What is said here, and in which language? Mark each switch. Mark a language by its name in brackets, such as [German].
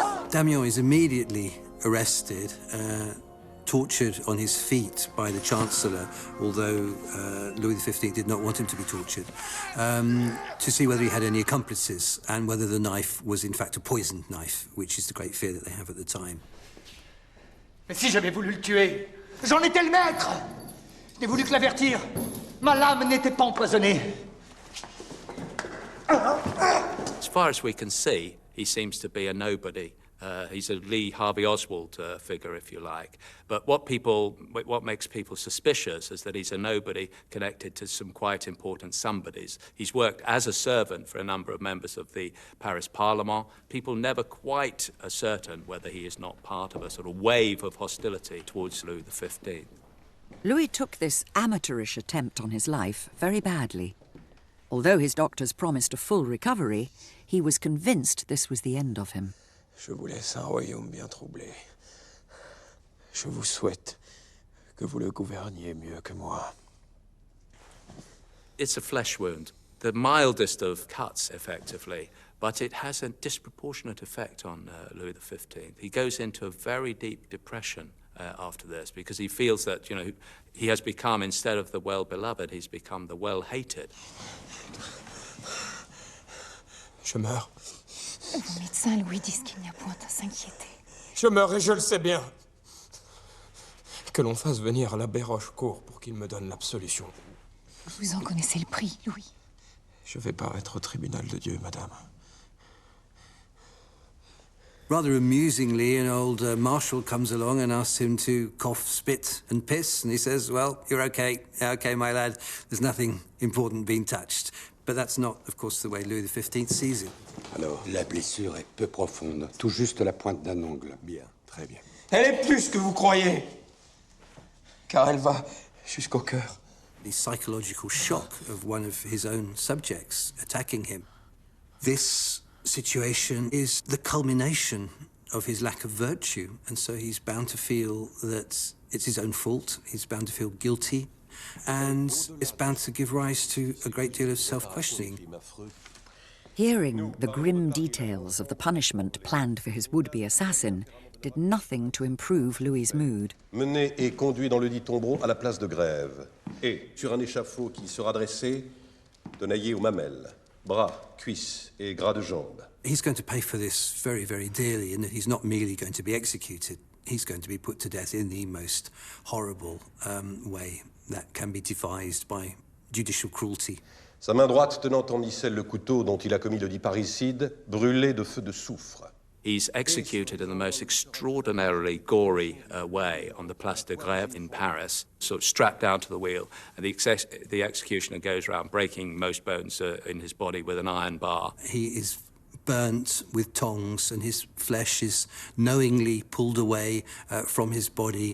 [English] Damien is immediately arrested, tortured on his feet by the Chancellor, although Louis XV did not want him to be tortured, to see whether he had any accomplices and whether the knife was in fact a poisoned knife, which is the great fear that they have at the time. [French] Mais si j'avais voulu le tuer, j'en étais le maître! J'ai voulu que l'avertir. Ma lame n'était pas empoisonnée. [English] As far as we can see, he seems to be a nobody. He's a Lee Harvey Oswald figure, if you like. But what makes people suspicious is that he's a nobody connected to some quite important somebodies. He's worked as a servant for a number of members of the Paris Parliament. People never quite are certain whether he is not part of a sort of wave of hostility towards Louis XV. Louis took this amateurish attempt on his life very badly. Although his doctors promised a full recovery, he was convinced this was the end of him. [French] Je vous laisse un royaume bien troublé. Je vous souhaite que vous le gouverniez mieux que moi. [English] It's a flesh wound, the mildest of cuts, effectively, but it has a disproportionate effect on Louis XV. He goes into a very deep depression after this because he feels that, you know, he has become, instead of the well-beloved, he's become the well-hated. [French] Je meurs. Vos médecins, Louis, disent qu'il n'y a point à s'inquiéter. Je meurs et je le sais bien. Que l'on fasse venir l'abbé Rochecourt pour qu'il me donne l'absolution. Vous en connaissez le prix, Louis. Je vais paraître au tribunal de Dieu, madame. [English] Rather amusingly, an old marshal comes along and asks him to cough, spit and piss, and he says, "Well, you're okay. Okay, my lad. There's nothing important being touched." But that's not, of course, the way Louis XV sees it. [French] Alors, la blessure est peu profonde, tout juste la pointe d'un ongle. Bien, très bien. Elle est plus que vous croyez, car elle va jusqu'au cœur. [English] The psychological shock of one of his own subjects attacking him. This situation is the culmination of his lack of virtue, and so he's bound to feel that it's his own fault, he's bound to feel guilty, and it's bound to give rise to a great deal of self-questioning. Hearing the grim details of the punishment planned for his would-be assassin did nothing to improve Louis's mood. [French] Mené et conduit dans le dit tombeau à la place de Grève, et sur un échafaud qui sera dressé, tenaillé aux mamelles, bras, cuisses et gras de jambes. [English] He's going to pay for this very, very dearly, in that he's not merely going to be executed, he's going to be put to death in the most horrible way that can be devised by judicial cruelty. [French] Sa main droite tenant en micelle le couteau dont il a commis le dit parricide, brûlé de feu de soufre. [English] He's executed in the most extraordinarily gory way on the Place de Grève in Paris, sort of strapped down to the wheel, and the executioner goes around breaking most bones in his body with an iron bar. He is burnt with tongs, and his flesh is knowingly pulled away from his body.